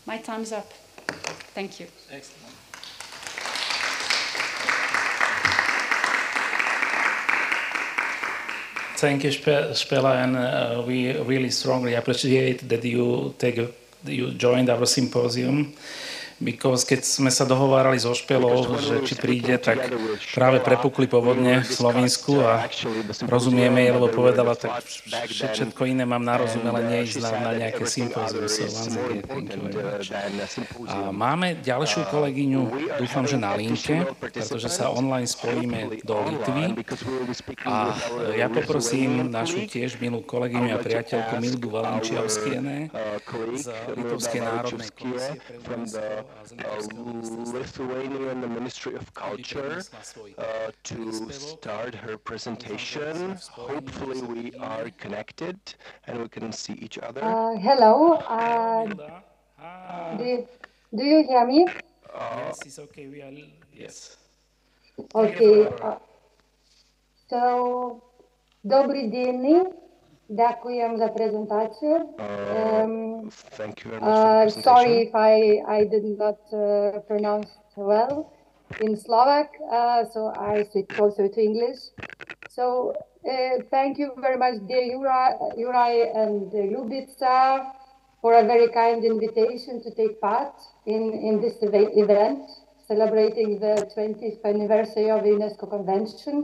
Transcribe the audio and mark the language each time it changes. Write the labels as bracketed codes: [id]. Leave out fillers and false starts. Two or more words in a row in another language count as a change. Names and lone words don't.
[en] My time's up. Thank you. Excellent. Thank you, Spela, and we really strongly appreciate that you joined our symposium. [sk] Because keď sme sa dohovárali so Špelou, že či príde, tak práve prepukli povodne v Slovinsku a rozumieme jej, lebo povedala, tak všetko iné mám na rozum, ale neísť na nejaké sympózium. [en] So once again, thank you very much. [sk] A máme ďalšiu kolegyňu, dúfam, že na linke, pretože sa online spojíme do Litvy. A ja poprosím našu tiež milú kolegyňu a priateľku Mildu Valenčiavskiene z Litovskej národnej komisie pre UNESCO. [en] Lithuanian Ministry of Culture to start her presentation. Hopefully we are connected and we can see each other. Hello. Do you hear me? Yes, it's okay. We are. Yes. Okay. So, [sk] dobrý deň. Ďakujem za prezentáciu. [en] Thank you very much for the sorry if I did not pronounce well in Slovak, so I switched also to English. So thank you very much, dear Juraj and Ljubica, for a very kind invitation to take part in this event, celebrating the 20th anniversary of the UNESCO Convention.